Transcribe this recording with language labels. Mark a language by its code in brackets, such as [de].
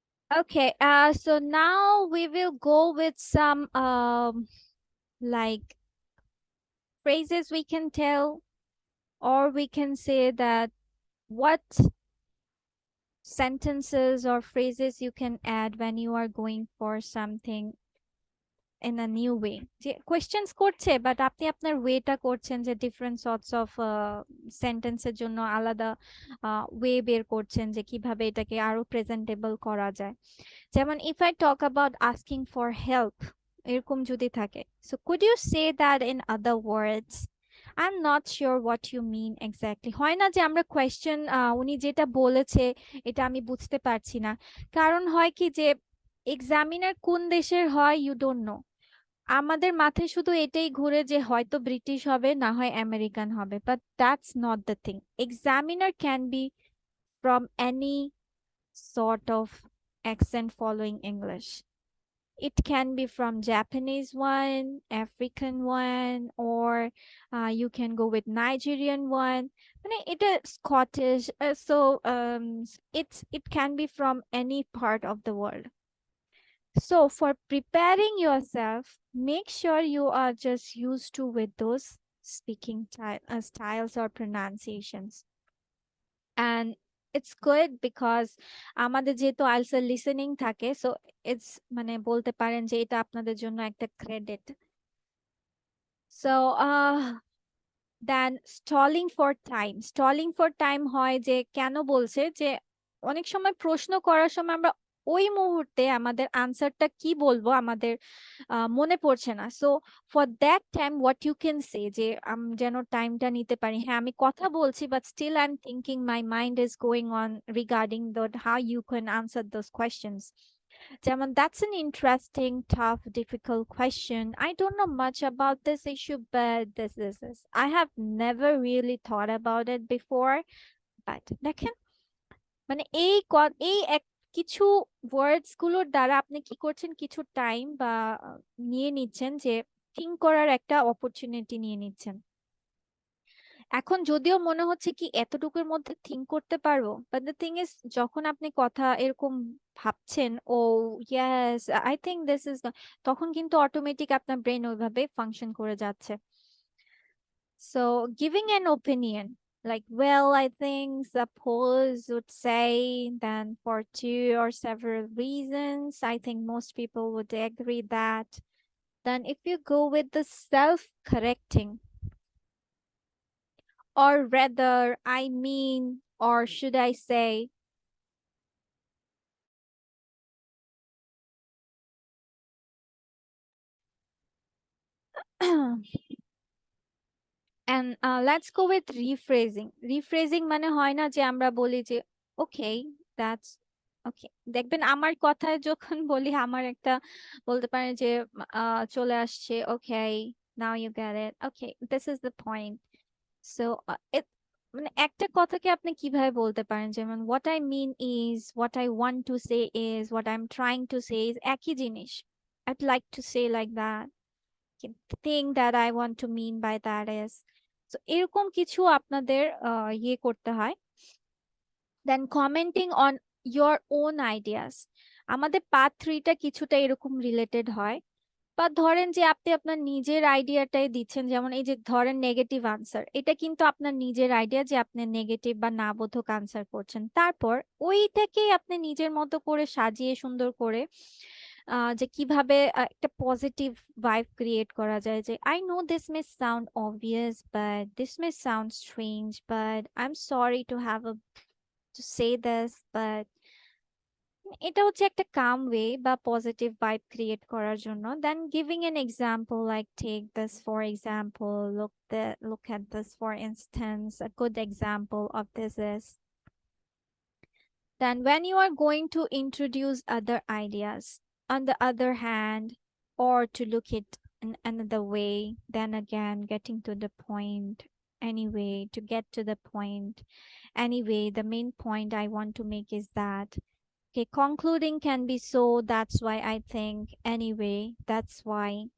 [en] Okay, so now we will go with some like phrases we can tell, or we can say that what sentences or phrases you can add when you are going for something in a new way. [bn] যে questions করছে but আপনি আপনার ওয়েটা করছেন, যে [en] different sorts of [bn] সেন্টেন্সের জন্য আলাদা way বের করছেন যে কিভাবে এটাকে আরো প্রেজেন্টেবল করা যায়। [en] যেমন if I talk about asking for help, [bn] এরকম যদি থাকে, [en] so could you say that in other words? I'm not sure what you mean exactly. [bn] হয় না যে আমরা কোয়েশ্চেন, উনি যেটা বলেছে এটা আমি বুঝতে পারছি না, কারণ হয় কি যে এক্সামিনার কোন দেশের হয় [en] You don't know. [bn] আমাদের মাথায় শুধু এটাই ঘুরে যে হয়তো ব্রিটিশ হবে, না হয় আমেরিকান হবে, [en] But that's not the thing. Examiner can be from any sort of accent following English. It can be from Japanese one, African one, or you can go with Nigerian one. [bn] মানে এটা [en] Scottish, so it can be from any part of the world. So for preparing yourself, make sure you are just used to with those speaking styles or pronunciations. And it's good because [bn] আমাদের যেহেতু IELTS এর listening থাকে, so it's মানে বলতে পারেন যে এটা আপনাদের জন্য একটা credit. [en] so then stalling for time [bn] হয় যে কেন বলছে যে অনেক সময় প্রশ্ন করার সময় আমরা ওই মুহূর্তে আমাদের আনসারটা কি বলবো আমাদের মনে পড়ছে না। [en] so for that time what you can say, [bn] যে যেন টাইমটা নিতে পারি, হ্যাঁ আমি কথা বলছি [en] But still I am thinking, my mind is going on regarding that how you can answer those questions. যেমন that's an interesting, tough, difficult question. I don't know much about this issue, but this. I have never really thought about it before. [bn] But দেখেন, মানে এই কিছু ওয়ার্ডস গুলোর দ্বারা আপনি কি করছেন, কিছু টাইম বা নিয়ে নিচ্ছেন, যে থিঙ্ক করার একটা অপরচুনিটি নিয়ে নিচ্ছেন। এখন যদিও মনে হচ্ছে কি এতটুকুর মধ্যে থিঙ্ক করতে পারবো, [en] but the thing is [bn] যখন আপনি কথা এরকম ভাবছেন, [en] oh yes I think this is, [bn] তখন কিন্তু অটোমেটিক আপনার ব্রেন ওইভাবে ফাংশন করে যাচ্ছে। [en] So giving an opinion, like well I think suppose would say, then for two or several reasons I think most people would agree that. Then if you go with the self correcting, or rather, I mean, or should I say, and let's go with rephrasing. [bn] Rephrasing মানে হয় না যে আমরা বলি যে [en] okay, that's okay. [bn] দেখবেন আমার কথায় যখন বলি আমার একটা বলতে পারেন যে চলে আসছে [en] okay, now you get it. Okay, this is the point. So it [bn] মানে একটা কথাকে আপনি কিভাবে বলতে পারেন, [en] যেমন what I mean is, what I want to say is, what I'm trying to say is [bn] একই জিনিস। [en] I'd like to say like that. The thing that I want to mean by that is, so [bn] এরকম কিছু আপনাদের ইয়ে করতে হয়। [en] then commenting on your own ideas, [bn] আমাদের part 3টা কিছুটা এরকম রিলেটেড হয়। বা ধরেন যে আপনি আপনার নিজের আইডিয়াটাই দিচ্ছেন, যেমন এই যে ধরেন নেগেটিভ আনসার, এটা কিন্তু আপনার নিজের আইডিয়া যে আপনি নেগেটিভ বা না বোধক আনসার করছেন, তারপর ওইটাকেই আপনি নিজের মতো করে সাজিয়ে সুন্দর করে যে কিভাবে একটা পজিটিভ ভাইব ক্রিয়েট করা যায়, [en] যে I know this may sound obvious but this may sound strange, but I am sorry to have to say this, but [bn] এটা হচ্ছে একটা কাম ওয়ে বা পজিটিভ ভাইব ক্রিয়েট করার জন্য। [en] Then giving an example, like take this for example, look at this for instance, a good example of this is, then when you are going to introduce other ideas, on the other hand, or to look it in another way, then again getting to the point, anyway, to get to the point, anyway, the main point I want to make is that, okay, concluding can be so, that's why I think, anyway, that's why.